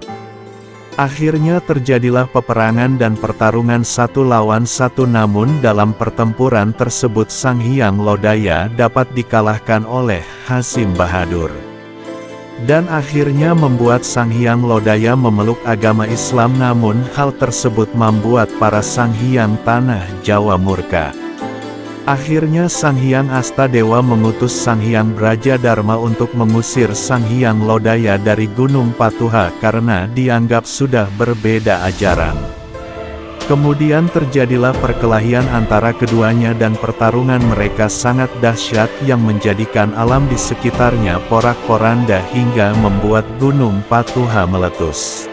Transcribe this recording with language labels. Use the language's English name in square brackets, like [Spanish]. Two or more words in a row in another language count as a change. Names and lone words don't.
[Indonesian] Akhirnya terjadilah peperangan dan pertarungan satu lawan satu, namun dalam pertempuran tersebut Sang Hyang Lodaya dapat dikalahkan oleh Hasim Bahadur. Dan akhirnya membuat Sang Hyang Lodaya memeluk agama Islam, namun hal tersebut membuat para Sanghyang tanah Jawa murka. Akhirnya Sang Hyang Astadewa mengutus Sang Hyang Brajadharma untuk mengusir Sang Hyang Lodaya dari Gunung Patuha karena dianggap sudah berbeda ajaran. Kemudian terjadilah perkelahian antara keduanya dan pertarungan mereka sangat dahsyat yang menjadikan alam di sekitarnya porak-poranda hingga membuat Gunung Patuha meletus.